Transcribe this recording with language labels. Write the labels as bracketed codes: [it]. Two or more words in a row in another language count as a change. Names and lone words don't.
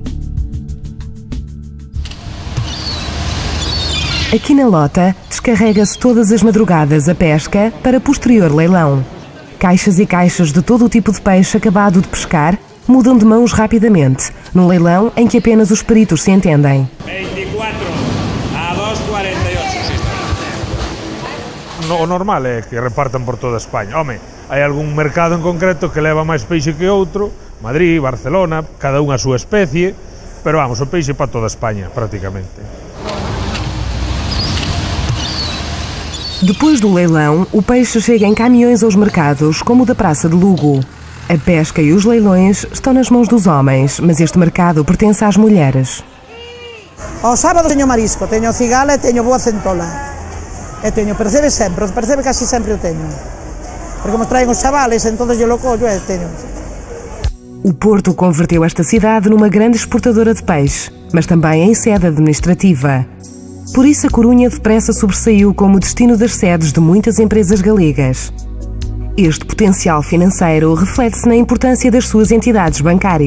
[pt] Aqui na Lota, descarrega-se todas as madrugadas a pesca para posterior leilão. Caixas e caixas de todo o tipo de peixe acabado de pescar mudam de mãos rapidamente, num leilão em que apenas os peritos se entendem. 24 a 2,48. [gl] O normal é que repartan por toda España. Home, hai algún mercado en concreto que leva máis peixe que outro, Madrid, Barcelona, cada unha a súa especie, pero vamos, o peixe para toda España, prácticamente. [pt] Depois do leilão, o peixe chega em caminhões aos mercados, como o da Praça de Lugo. A pesca e os leilões estão nas mãos dos homens, mas este mercado pertence às mulheres. [gl] Ao sábado teño marisco, teño cigala e teño boa centola. E teño, percebe casi sempre o teño. Porque como traen os chavales, entón eu lo collo e teño. [pt] O Porto converteu esta cidade numa grande exportadora de peixe, mas também em sede administrativa. Por isso, a Corunha depressa sobressaiu como destino das sedes de muitas empresas galegas. Este potencial financeiro reflete-se na importância das suas entidades bancárias.